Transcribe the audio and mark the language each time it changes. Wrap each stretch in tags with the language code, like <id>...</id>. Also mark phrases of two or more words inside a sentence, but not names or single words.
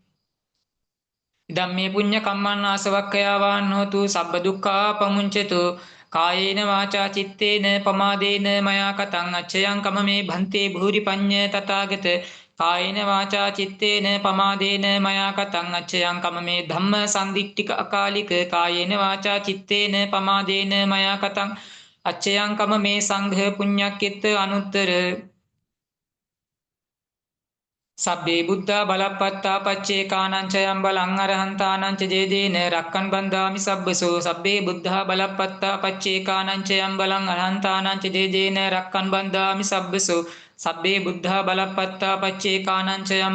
<pi>ධම්මේ පුඤ්ඤ කම්මන්නාසවක්ඛයා වහන්නෝතු සබ්බ දුක්ඛා පමුංචතු කායේන වාචා චිත්තේන පමාදේන මයා කතං අච්ඡයං කමමේ භන්තේ භූරි පඤ්ඤ තථාගත කායේන වාචා චිත්තේන පමාදේන මයා කතං අච්ඡයං කමමේ ධම්ම සම්දික්ඨික අකාලික කායේන වාචා චිත්තේන පමාදේන මයා කතං අච්ඡයං කමමේ සංඝ පුඤ්ඤක්කිත අනුත්තර සබ්බේ බුද්ධා බලප්පත්තා පච්චේකානං චයං බලං අරහන්තානං ච ජේදේන රක්කන් බන්දාමි සබ්බසෝ සබ්බේ බුද්ධා බලප්පත්තා පච්චේකානං චයං බලං අරහන්තානං ච ජේදේන රක්කන් බන්දාමි සබ්බසෝ සබ්බේ බුද්ධා බලප්පත්තා පච්චේකානං චයං</pi>